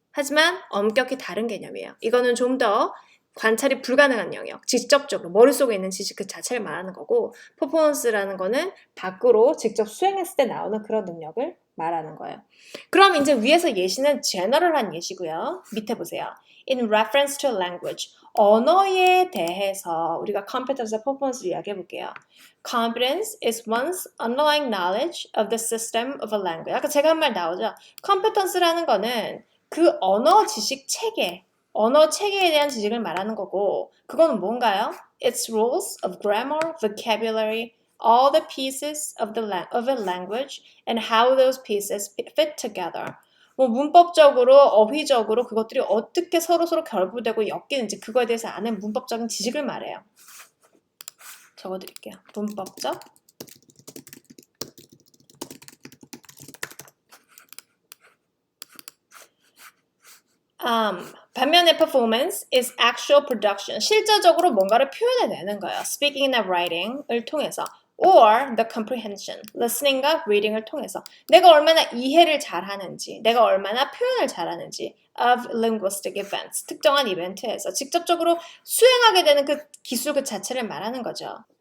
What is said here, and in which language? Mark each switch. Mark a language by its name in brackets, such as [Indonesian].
[Korean] 하지만 엄격히 다른 개념이에요. 이거는 좀 더 관찰이 불가능한 영역, 직접적으로 머릿속에 있는 지식 그 자체를 말하는 거고 퍼포먼스라는 거는 밖으로 직접 수행했을 때 나오는 그런 능력을 말하는 거예요. 그럼 이제 위에서 예시는 general한 예시고요. 밑에 보세요. [English] In reference to language, [Korean] 언어에 대해서 우리가 competence와 performance를 이야기해 볼게요. [English] Competence is one's underlying knowledge of the system of a language. [Korean] 아까 제가 한 말 나오죠? competence라는 거는 그 언어 지식 체계, 언어 체계에 대한 지식을 말하는 거고 그거는 뭔가요? [English] Its rules of grammar, vocabulary, all the pieces of a language and how those pieces fit together. [Korean] 뭐 문법적으로, 어휘적으로 그것들이 어떻게 서로 결부되고 엮이는지 그거에 대해서 아는 문법적인 지식을 말해요. 적어드릴게요. 문법적 반면에 [English] performance is actual production. [Korean] 실제적으로 뭔가를 표현해내는 거예요. speaking이나 writing을 통해서. [English] or the comprehension, [Korean] listening과 reading을 통해서 내가 얼마나 이해를 잘하는지, 내가 얼마나 표현을 잘하는지 [English] of linguistic events, [Korean] 특정한 이벤트에서 직접적으로 수행하게 되는 그 기술 그 자체를 말하는 거죠.